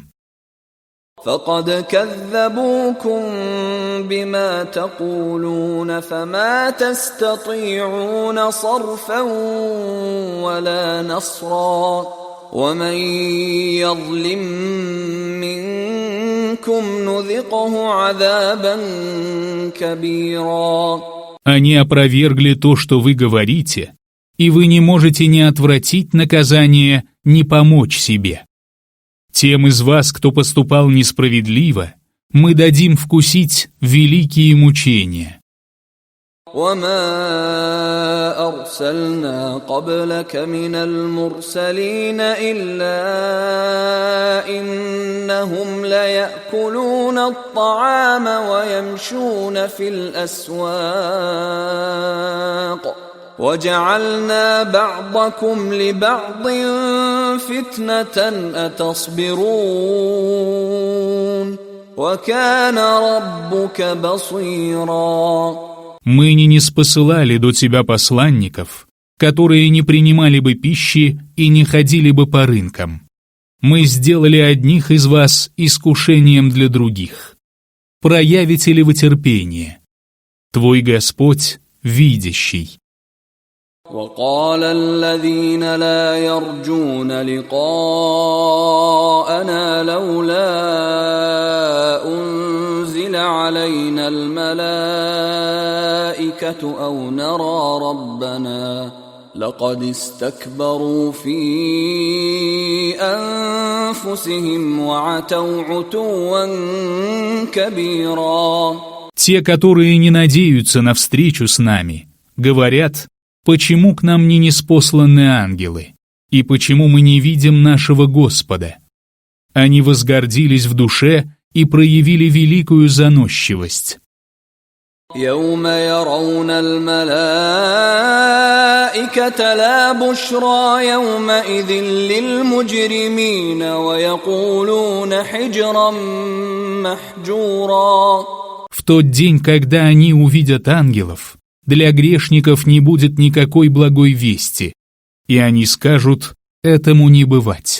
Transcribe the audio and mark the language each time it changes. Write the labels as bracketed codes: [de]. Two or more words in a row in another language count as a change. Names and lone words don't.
[ar] فقد كذبوكم بما تقولون فما تستطيعون صرفا ولا نصرا ومن يظلم منكم نذقه عذابا كبيرا. [ru] Они опровергли то, что вы говорите, и вы не можете ни отвратить наказание, ни помочь себе. Тем из вас, кто поступал несправедливо, мы дадим вкусить великие мучения. [ar] وما أرسلنا قبلك من المرسلين إلا إنهم ليأكلون الطعام ويمشون في الأسواق وجعلنا بعضكم لبعض فتنة أتصبرون وكان ربك بصيرا. [ru] Мы не ниспосылали до тебя посланников, которые не принимали бы пищи и не ходили бы по рынкам. Мы сделали одних из вас искушением для других. Проявите ли вы терпение? Твой Господь видящий. [ar] وقال الذين لا يرجون لقاءنا لولا أنزل علينا الملائكة أو نرى ربنا لقد استكبروا في أنفسهم وعتوا عتوا كبيرا. [ru] Те, которые не надеются на встречу с нами, говорят: почему к нам не ниспосланы ангелы? И почему мы не видим нашего Господа? Они возгордились в душе и проявили великую заносчивость. [ar] يوم يرون الملائكة لا بشرى يومئذ للمجرمين ويقولون حجرا محجورا. [ru] В тот день, когда они увидят ангелов, для грешников не будет никакой благой вести, и они скажут: этому не бывать.